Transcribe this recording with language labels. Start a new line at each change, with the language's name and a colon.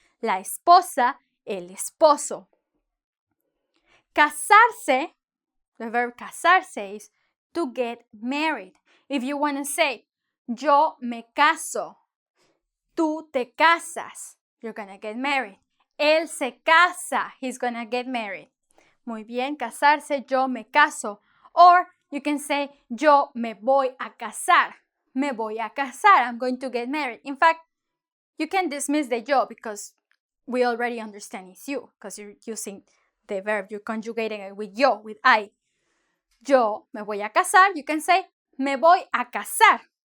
Spanish: La esposa, el esposo.
English: Casarse, the verb casarse is to get married. If you want to say,
Spanish: yo me caso, tú te casas,
English: you're gonna get married.
Spanish: Él se casa,
English: he's gonna get married.
Spanish: Muy bien, casarse, yo me caso.
English: Or you can say,
Spanish: yo me voy a casar. Me voy a casar,
English: I'm going to get married. In fact, you can dismiss the yo because we already understand it's you because you're using the verb, you're conjugating it with yo, with I.
Spanish: Yo me voy a casar,
English: you can say,
Spanish: me voy a casar.